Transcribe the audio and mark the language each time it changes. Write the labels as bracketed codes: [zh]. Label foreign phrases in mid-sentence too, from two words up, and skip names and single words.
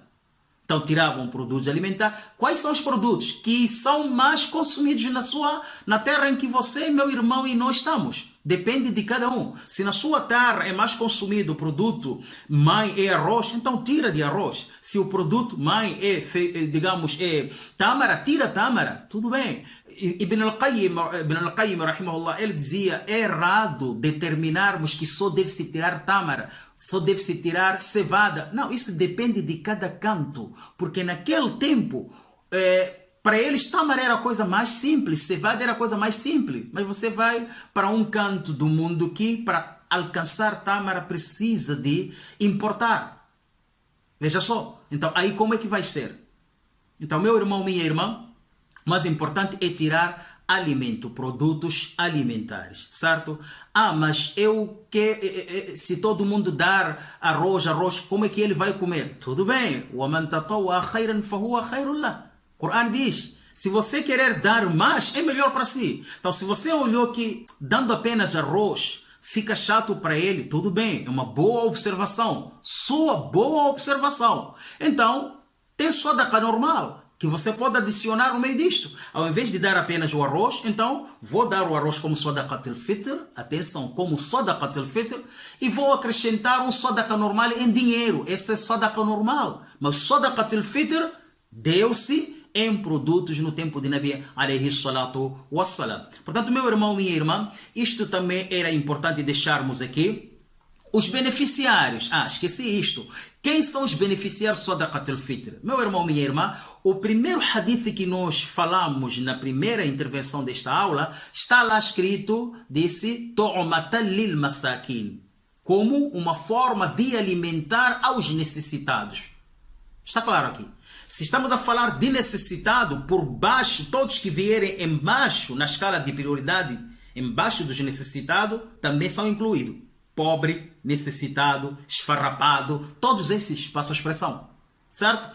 [pt] Então tiravam produtos alimentares. Quais são os produtos que são mais consumidos na terra em que você, meu irmão, e nós estamos? Depende de cada um. Se na sua terra é mais consumido o produto mãe é arroz, então tira de arroz. Se o produto mãe é, digamos, é tâmara, tira tâmara. Tudo bem. Ibn al-Qayyim, rahimahullah, ele dizia, é errado determinarmos que só deve-se tirar tâmara, só deve-se tirar cevada. Não, isso depende de cada canto. Porque naquele tempo, para eles, tâmara era a coisa mais simples, cevada era a coisa mais simples. Mas você vai para um canto do mundo que, para alcançar tâmara, precisa de importar. Veja só. Então, aí como é que vai ser? Então, meu irmão, minha irmã, o mais importante é tirar alimento, produtos alimentares, certo? Mas se todo mundo dar arroz, como é que ele vai comer? Tudo bem. [ar] وَمَنْ تَطَوَّعَ خَيْرًا فَهُوَ خَيْرٌ لَهُ. [pt] O Corão diz, se você querer dar mais, é melhor para si. Então, se você olhou que dando apenas arroz fica chato para ele, tudo bem, é uma boa observação. Sua boa observação. Então, tem sadaqa normal, que você pode adicionar no meio disto. Ao invés de dar apenas o arroz, então vou dar o arroz como [ar] صدقة الفطر, [pt] atenção, como [ar] صدقة الفطر, [pt] e vou acrescentar um sadaqa normal em dinheiro. Esse é sadaqa normal. Mas [ar] صدقة الفطر [pt] deu-se em produtos no tempo de [ar] نبي عليه الصلاة والسلام. [pt] Portanto, meu irmão, minha irmã, isto também era importante deixarmos aqui. Os beneficiários, esqueci isto. Quem são os beneficiários [ar] صدقة الفطر? [pt] Meu irmão, minha irmã, o primeiro hadith que nós falamos na primeira intervenção desta aula, está lá escrito, disse, [ar] طعمة للمساكين, [pt] como uma forma de alimentar aos necessitados. Está claro aqui? Se estamos a falar de necessitado, por baixo, todos que vierem embaixo, na escala de prioridade, embaixo dos necessitados, também são incluídos. Pobre, necessitado, esfarrapado, todos esses passam a expressão, certo?